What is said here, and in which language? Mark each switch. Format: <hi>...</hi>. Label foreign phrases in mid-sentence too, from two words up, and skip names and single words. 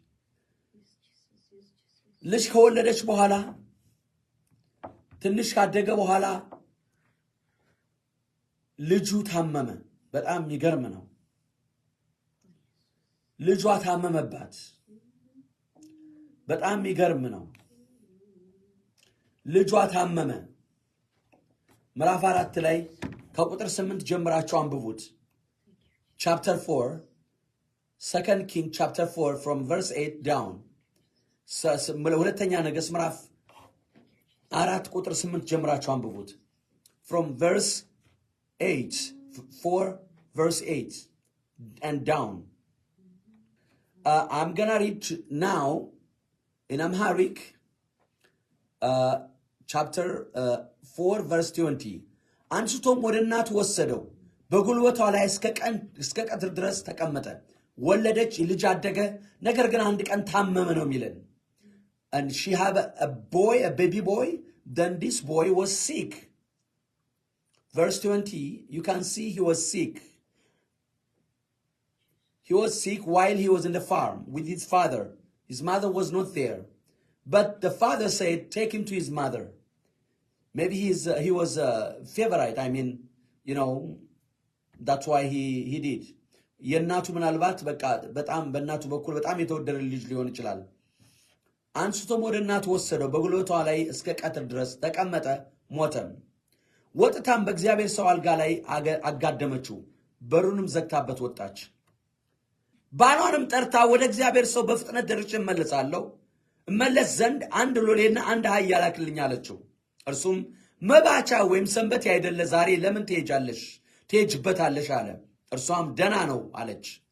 <am>ልጅ ከወለደች በኋላ ትንሽ ካደገ በኋላ ልጁ ታመመ። በጣም የሚገርም ነው። ልጇ ታመመባት። በጣም የሚገርም ነው። ልጇ ታመመ። ምዕራፍ 4 ላይ ከቁጥር 8 ጀምራችሁ አንብቡት።</am> <en>chapter 4 2 King chapter 4 from verse 8 down።</en> <am>ሁለተኛ ነገሥት ምዕራፍ 4 ቁጥር 8 ጀምራችሁ አንብቡት።</am> <en>from verse 8 4 verse 8 and down. I'm gonna read now in Amharic chapter 4 verse 20.</en> <am>አንስቶም ወደ እናቱ ወሰደው፣ በጉልበቷ ላይ እስከ ቀትር ድረስ ተቀመጠ። ወለደች፣ ልጅ አደገ። ነገር ግን አንድ ቀን ታመመ ነው የሚለን።</am> <en>and she had a baby boy. Then this boy was sick. Verse 20, you can see he was sick. He was sick while he was in the farm with his father. His mother was not there. But the father said, take him to his mother. Maybe he was a favorite. I mean, you know, that's why he did.</en> <am>የእናቱ ምናልባት በጣም በእናቱ በኩል በጣም የተወደደ ልጅ ሊሆን ይችላል። አንስቶም ወደ እናቱ ወሰደው፣ በጉልበቷ ላይ እስከ ቀትር ድረስ ተቀመጠ፣ ሞተም። ወጥታም በእግዚአብሔር ሰው አልጋ ላይ አጋደመችው፣ በሩንም ዘግታበት ወጣች። ባሏንም ጠርታ ወደ እግዚአብሔር ሰው በፍጥነት ደርሼ እመለስ ዘንድ አንድ ሎሌና አንድ አህያ ላክልኝ አለችው። እርሱም መባቻ ወይም ሰንበት ያይደለ ዛሬ ለምን ትሄጅበታለሽ አለ። እርሷም ደና ነው አለች።</am>